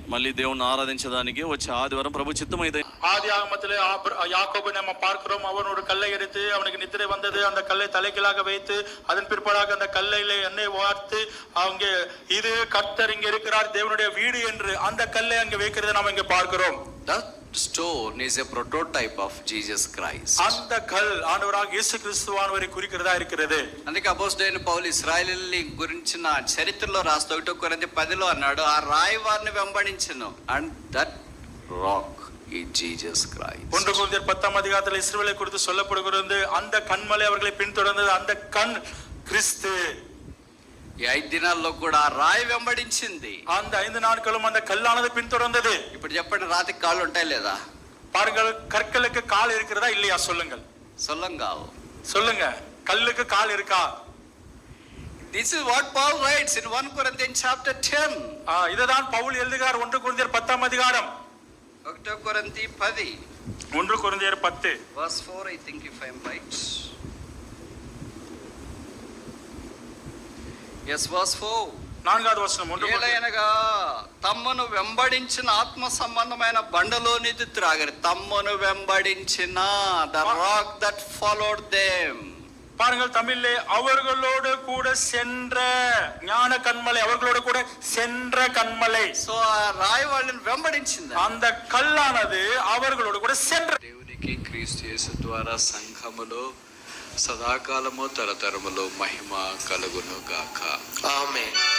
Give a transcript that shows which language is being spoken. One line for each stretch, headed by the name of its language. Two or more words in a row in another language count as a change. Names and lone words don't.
Telugu: మళ్ళీ దేవుని ఆరాధించడానికి వచ్చే ఆదివారం ప్రభు చిత్తమైతే
Tamil: ஆதி ஆகமத்திலே யாக்கோபை நம்ம பார்க்கிறோம். அவன் ஒரு கல்லை எடுத்து அவனுக்கு நித்திரை வந்தது, அந்த கல்லை தலைகீழாக வைத்து அதன் பிற்பாடாக அந்த கல்லையில எண்ணெய் வார்த்து அவங்க இது கர்த்தர் இங்க இருக்கிறார் தேவனுடைய வீடு என்று அந்த கல்லை அங்க வைக்கிறதை நாம இங்க பார்க்கிறோம்.
English: That stone is a prototype of Jesus Christ.
Tamil: அந்த கல் ஆண்டவராக இயேசு கிறிஸ்துவானவரை குறிக்கிறதா இருக்கிறது.
Telugu: అందుకే అపోస్తలుడైన పౌలు ఇశ్రాయేలీయుల గురించిన చరిత్రలో రాస్తూ 1 కొరింథీ 10లో అన్నాడు, ఆ రాయి వారిని వెంబడించెను.
English: And that rock is Jesus Christ.
Tamil: 1 కొరింథీ 10 அதிகாரத்தில் இஸ்ரவேலை குறித்து சொல்லப்படுகிறது. அந்த கன்மலை அவர்களை பின்தொடர்ந்தது, அந்த கண் கிறிஸ்து.
Telugu: ఈ 5 దినాల్లో కూడా ఆ రాయి వెంబడించింది.
Tamil: அந்த 5 நாட்களும் அந்த கல்லானது பின்தொடர்ந்தது.
Telugu: ఇప్పుడు చెప్పండి, రాతికి కాళ్ళు ఉంటాయి లేదా?
Tamil: பாருங்கள், கற்களுக்கு கால் இருக்கிறதா இல்லையா சொல்லுங்கள். சொல்லுங்க, கல்லுக்கு கால் இருக்கா?
English: This is what Paul writes in 1 Corinthians chapter 10.
Tamil: இதுதான் பவுல் எழுதுகிறார் 1 கொரிந்தியர் 10ஆம் அதிகாரம்.
Telugu: 1 కొరింథీ 10
Tamil: 1 கொரிந்தியர் 10
English: verse 4, I think, if I am right. Yes, verse 4.
Telugu: 4வது వచనం. ఏలయనగా తమ్మును వెంబడించిన ఆత్మ సంబంధమైన బండలోనిది త్రాగరు. తమ్మును వెంబడించిన
English: the rock that followed them.
Tamil: பாருங்கள், தமிழிலே அவர்களோடு கூட சென்ற ஞான கண்மலை, அவர்களோடு கூட சென்ற கண்மலை.
Telugu: సో ఆ రాయి వాళ్ళని వెంబడించింది.
Tamil: அந்த కల్లానది அவர்களோடு கூட சென்ற.
Telugu: దేవునికి క్రీస్తు యేసు ద్వారా సంఘములో సదాకాలము తరతరములో మహిమ కలుగును గాక. ఆమేన్.